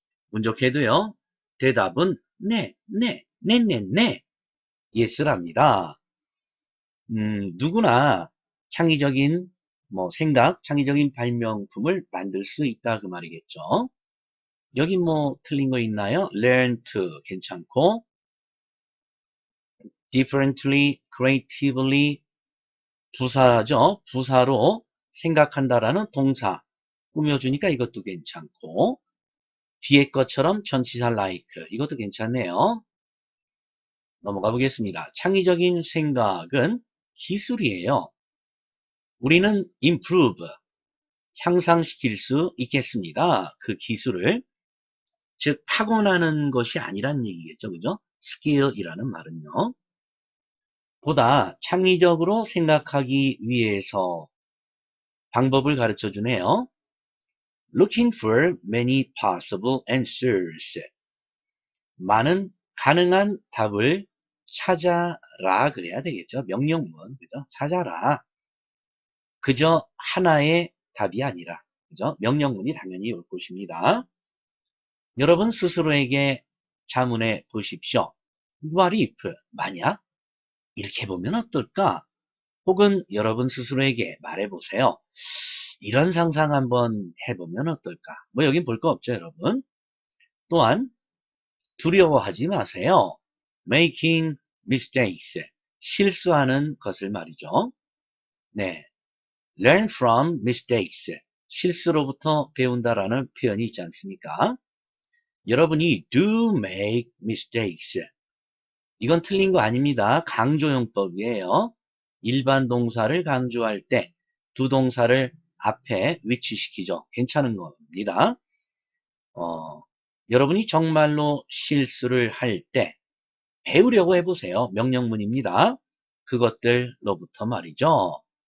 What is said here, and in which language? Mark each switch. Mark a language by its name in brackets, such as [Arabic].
[Korean] 운 좋게도요. 대답은 네, 네, 네, 네, 네. yes랍니다. 누구나 창의적인 생각, 창의적인 발명품을 만들 수 있다 그 말이겠죠. 여기 뭐 틀린 거 있나요? learn to 괜찮고 differently, creatively 부사죠. 부사로 생각한다라는 동사 꾸며주니까 이것도 괜찮고 뒤에 것처럼 전치사 like 이것도 괜찮네요. 넘어가 보겠습니다. 창의적인 생각은 기술이에요. 우리는 improve 향상시킬 수 있겠습니다. 그 기술을 즉 타고나는 것이 아니란 얘기겠죠. 그죠? skill이라는 말은요. 보다 창의적으로 생각하기 위해서 방법을 가르쳐 주네요. [English] Looking for many possible answers. [Korean] 많은 가능한 답을 찾아라 그래야 되겠죠. 명령문. 그죠? 찾아라. 그저 하나의 답이 아니라. 그죠? 명령문이 당연히 올 것입니다. 여러분 스스로에게 자문해 보십시오. [English] What if? [Korean] 만약? 이렇게 해보면 어떨까? 혹은 여러분 스스로에게 말해보세요. 이런 상상 한번 해보면 어떨까? 뭐 여긴 볼 거 없죠, 여러분. 또한 두려워하지 마세요. [English] Making mistakes. [Korean] 실수하는 것을 말이죠. 네. [English] Learn from mistakes. [Korean] 실수로부터 배운다라는 표현이 있지 않습니까? 여러분이 [English] do make mistakes. [Korean] 이건 틀린 거 아닙니다. 강조용법이에요. 일반 동사를 강조할 때 두 동사를 앞에 위치시키죠. 괜찮은 겁니다. 여러분이 정말로 실수를 할 때 배우려고 해보세요. 명령문입니다. 그것들로부터 말이죠.